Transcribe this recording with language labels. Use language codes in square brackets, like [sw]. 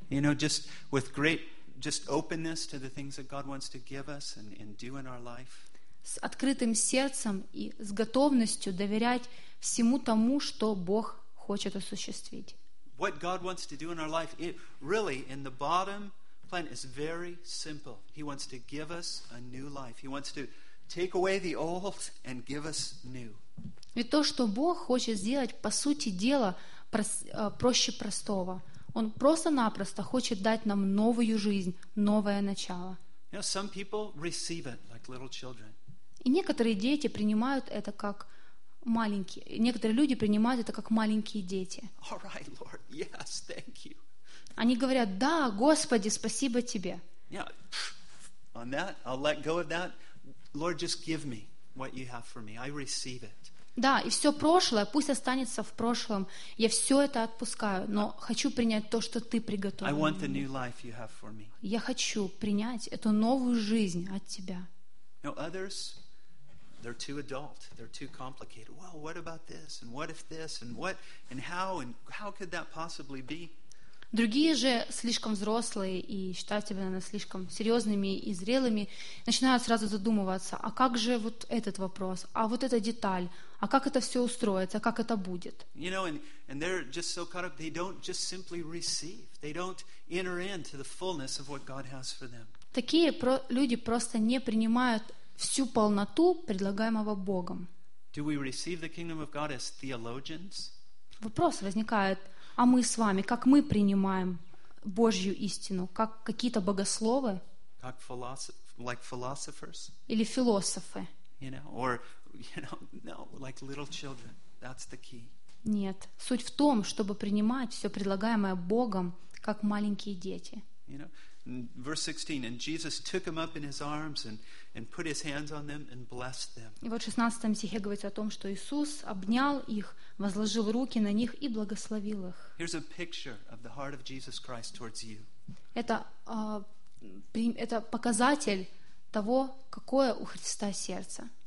[en] You know, just with great just openness to the things that God wants to give us and do in our life. [ru] С открытым сердцем и с готовностью доверять всему тому, что Бог хочет осуществить. [en] What God wants to do in our life, it really in the bottom plan is very simple. He wants to give us a new life. He wants to take away the old and give us new. [ru] Ведь то, что Бог хочет сделать, по сути дела, проще простого. Он просто-напросто хочет дать нам новую жизнь, новое начало. [en] You know, some people receive it like little children. [ru] И некоторые дети принимают это как маленькие. Некоторые люди принимают это как маленькие дети. [en] All right, Lord. Yes, thank you. [ru] Они говорят: «Да, Господи, спасибо тебе». [en] Yeah. On that, I'll let go of that. Lord, just give me what you have for me. I receive it. [ru] Да, и все прошлое пусть останется в прошлом. Я все это отпускаю, но хочу принять то, что ты приготовил. [en] I want the new life you have for me. [ru] Я хочу принять эту новую жизнь от тебя. [en] No, others, they're too adult, they're too complicated. Well, what about this, and what if this, and how could that possibly be? [ru] Другие же слишком взрослые и считают себя, наверное, слишком серьезными и зрелыми, начинают сразу задумываться, а как же вот этот вопрос, а вот эта деталь, а как это все устроится, как это будет? [en] You know, and they're just so caught up, they don't just simply receive, they don't enter into the fullness of what God has for them. [ru] Такие люди просто не принимают всю полноту предлагаемого Богом. [en] Do we receive the kingdom of God as theologians? [ru] Вопрос возникает, а мы с вами, как мы принимаем Божью истину? Как какие-то богословы? [en] Как like philosophers? [ru] Или философы? [en] You know, or, you know, no, like little children. That's the key. [ru] Нет. Суть в том, чтобы принимать все предлагаемое Богом, как маленькие дети. [en] You know? Verse 16, and Jesus took him up in his arms and put his hands on them and blessed them. [ru] И вот в 16 стихе говорится о том, что Иисус обнял их, возложил руки на них и благословил их. [en] Here's a picture of the heart of Jesus Christ towards you. [ru] Это показатель того, какое у Христа сердце.